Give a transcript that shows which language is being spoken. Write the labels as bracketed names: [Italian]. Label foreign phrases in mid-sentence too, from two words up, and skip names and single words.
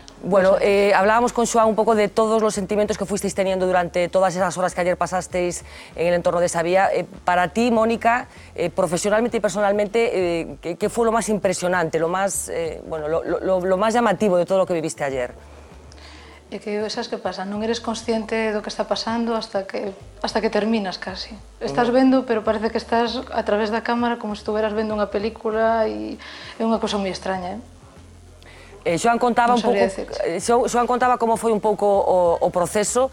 [Spanish] Bueno, hablábamos con Xoán un poco de todos los sentimientos que fuisteis teniendo durante todas esas horas que ayer pasasteis en el entorno de esa vía. Para ti, Mónica, profesionalmente y personalmente, ¿qué fue lo más impresionante, lo más, lo más llamativo de todo lo que viviste ayer? [Galician] É que, sabes que pasa? Non eres consciente do que está pasando hasta que terminas casi. Estás vendo, pero parece que estás a través da cámara como se estuveras vendo unha película e é unha cosa moi extraña, Xoán contaba un pouco, Xoán contaba como foi un pouco o proceso.